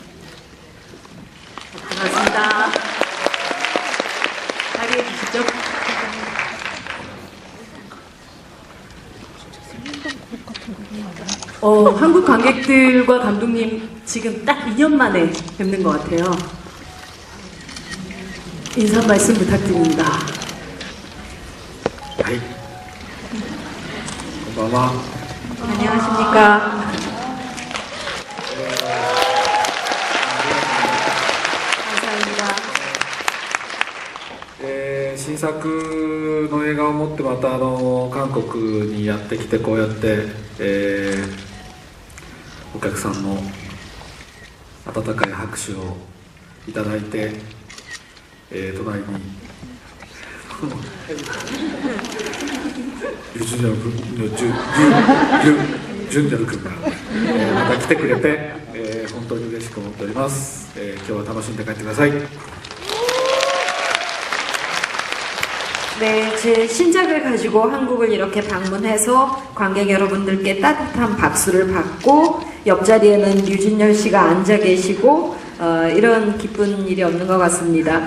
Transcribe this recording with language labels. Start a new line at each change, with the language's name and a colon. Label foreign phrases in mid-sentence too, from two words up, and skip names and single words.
Korean: 반갑습니다. 자리에 계시죠? 한국 관객들과 감독님 지금 딱 2년 만에 뵙는 것 같아요. 인사 말씀 부탁드립니다.
Japanese: はい。こんばんは。
Korean: 안녕하십니까. 감사합니다.
Japanese: 新作の映画を持ってまた韓国にやってきてこうやって、お客さんの温かい拍手をいただいて、隣にユジュニョル君が、また来てくれて、本当に嬉しく思っております、今日は楽しんで帰ってください。
Korean: 네, 제 신작을 가지고 한국을 이렇게 방문해서 관객 여러분들께 따뜻한 박수를 받고 옆자리에는 류준열 씨가 앉아 계시고 이런 기쁜 일이 없는 것 같습니다.